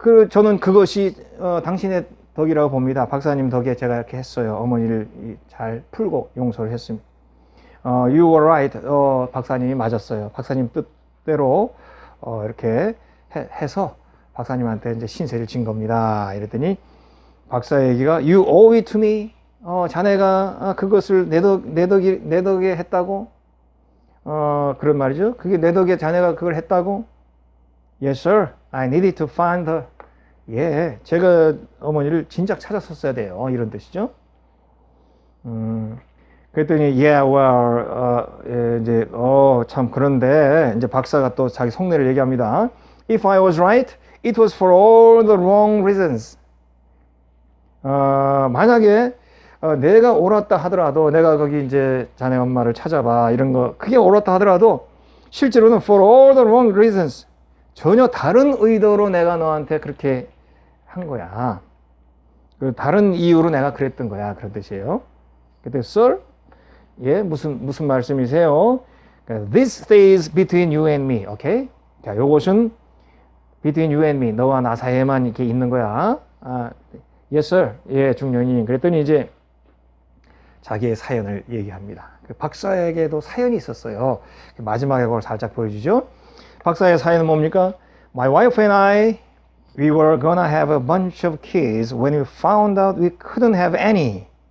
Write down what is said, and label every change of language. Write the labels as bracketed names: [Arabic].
[Korean] 저는 그것이 당신의 덕이라고 봅니다. 박사님 덕에 제가 이렇게 했어요. 어머니를 잘 풀고 용서를 했습니다. [English] You were right. [Korean] 박사님이 맞았어요. 박사님 뜻대로 이렇게 해서 박사님한테 이제 신세를 진 겁니다. 이랬더니 박사 얘기가 [English] You owe it to me. [Korean] 자네가 그것을 내 덕에 했다고? 그런 말이죠. 그게 내 덕에 자네가 그걸 했다고? [English] Yes, sir. I needed to find her. [Korean] 예, 제가 어머니를 진작 찾았었어야 돼요. 이런 뜻이죠. 그랬더니 yeah, well, 이제 참 그런데 이제 박사가 또 자기 속내를 얘기합니다. [English] If I was right, it was for all the wrong reasons. [Korean] 만약에 내가 옳았다 하더라도 내가 거기 이제 자네 엄마를 찾아봐 이런 거 그게 옳았다 하더라도 실제로는 [English] for all the wrong reasons. [Korean] 전혀 다른 의도로 내가 너한테 그렇게 한 거야. 그 다른 이유로 내가 그랬던 거야. 그런 뜻이에요. 그때 sir, 예, 무슨 말씀이세요? [English] This stays between you and me. [Korean] 오케이? 자, 요것은 [English] between you and me. [Korean] 너와 나 사이에만 이렇게 있는 거야. [English] Yes, sir. [Korean] 예, 중령님. 그랬더니 이제 자기의 사연을 얘기합니다. 그 박사에게도 사연이 있었어요. 마지막에 그걸 살짝 보여주죠. 박사의 사연은 뭡니까? [English] My wife and I, we were gonna have a bunch of kids when we found out we couldn't have any.